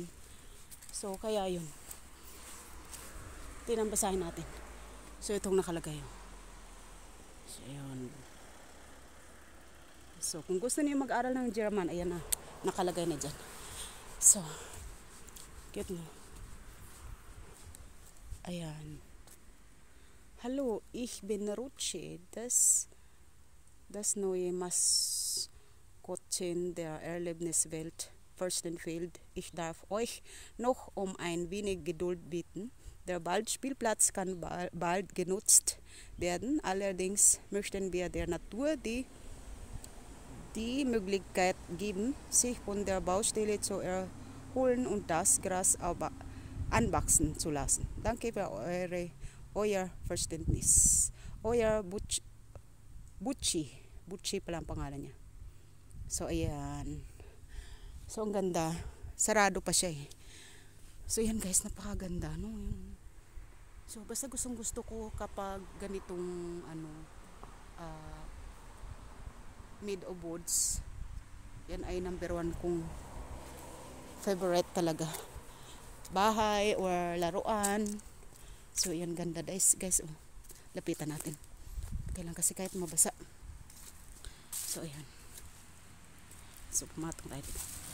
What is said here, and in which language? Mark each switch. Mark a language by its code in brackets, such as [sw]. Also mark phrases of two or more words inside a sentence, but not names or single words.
[tl] So kaya yun. Tinambasahin natin. So itong nakalagay So yun. So, kung gusto niyo mag-aral ng German, ayan na, nakalagay na dyan. So, cute mo. Ayan. [de] Hallo, ich bin Rutsche. Das neue Maskottchen der Erlebniswelt Fürstenfeld. Ich darf euch noch um ein wenig Geduld bitten. Der Waldspielplatz kann bald genutzt werden. Allerdings möchten wir der Natur die Die Möglichkeit geben, sich von der Baustelle zu erholen und das Gras anwachsen zu lassen. Danke für euer Verständnis. Euer Butchi. [tl] Butchi pala ang pangalan niya. So, ayan. So, ang ganda. Sarado pa siya eh. So, ayan guys, napakaganda, no? So, basta gustong gusto ko kapag ganitong, [en] made of woods. [tl] Yan ay number 1 kong favorite talaga. Bahay or laruan. So, yan ganda guys. Oh, lapitan natin. Kailan kasi kahit mabasa. So, ayan. So, pumatong tayo dito.